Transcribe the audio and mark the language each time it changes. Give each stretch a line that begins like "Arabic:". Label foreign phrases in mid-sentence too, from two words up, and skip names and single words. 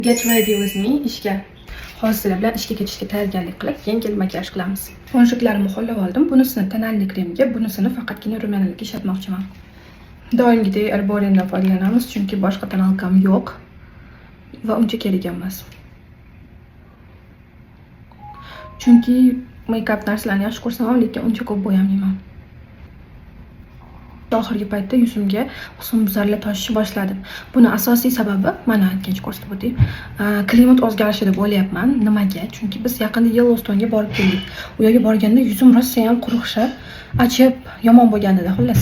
English: Get ready with me ishga.
Uzbek: Hozir bilan ishga ketishga tayyorgarlik qilib, yengil makiyaj qilamiz. Qonshiklarimni qo'llab oldim. Bunisini tonalli kremga, bunisini faqatgina rumenlikka ishlatmoqchiman. Doimgidek Herboriandan foydalanamiz, chunki boshqa tonalkam yo'q va uncha kerak emas. Chunki make-up narsalarni yaxshi ko'raman, lekin uncha ko'p bo'yamayman. Oxirgi paytda yuzimga husnbuzarlar toshishni boshladi. Buni asosiy sababi mana aytgancha ko'rsatib o'tay. Klimat o'zgarishi deb o'ylayapman. Nimaga? Chunki biz yaqinda Yellowstone'ga borib keldik. U yerga borganda yuzim rosa ham quruqshab, achib, yomon bo'lgan edi, xullas.